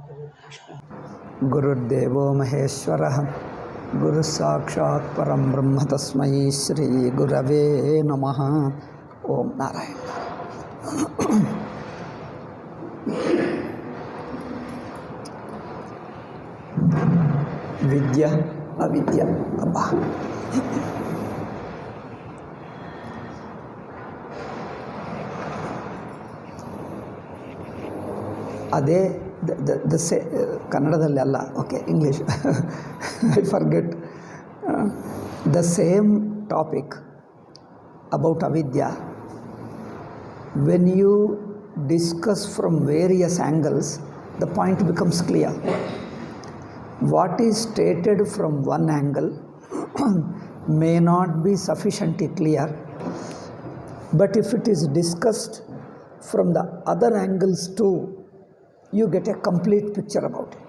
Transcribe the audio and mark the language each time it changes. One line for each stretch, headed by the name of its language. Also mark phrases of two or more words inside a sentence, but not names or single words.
Sanskrit: गुरुर्देवो महेश्वरः गुरुसाक्षात् परं ब्रह्म तस्मै श्री गुरवे नमः। ओम नारायण। विद्या अविद्या अब्बा
Kannada: ಅದೇ ಕನ್ನಡದಲ್ಲಿ ಅಲ್ಲ, ಓಕೆ, ಇಂಗ್ಲೀಷ್.
English: I forget. The same topic about ಅವಿದ್ಯಾ, when you discuss from various angles, the point becomes clear. What is stated from one angle may not be sufficiently clear, but if it is discussed from the other angles too, you get a complete picture about it.